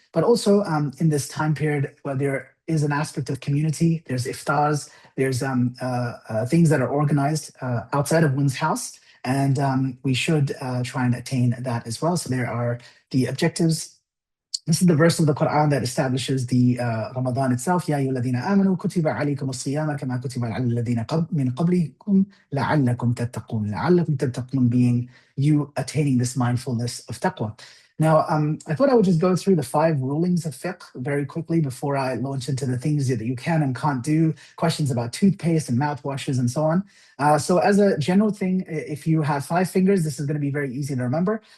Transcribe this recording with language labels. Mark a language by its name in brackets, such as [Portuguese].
[English] But also in this time period, where there is an aspect of community, there's iftars, there's things that are organized outside of one's house, and we should try and attain that as well. So there are the objectives. This is the verse of the Quran that establishes the Ramadan itself. [Arabic] يا أيها الذين آمنوا كتب عليكم الصيام كما كتب على الذين من قبلكم لعلكم تتقون. لعلكم تتقون [English] being you attaining this mindfulness of taqwa. Now, I thought I would just go through the 5 rulings of fiqh very quickly before I launch into the things that you can and can't do, questions about toothpaste and mouthwashes and so on. So as a general thing, if you have 5 fingers, this is going to be very easy to remember.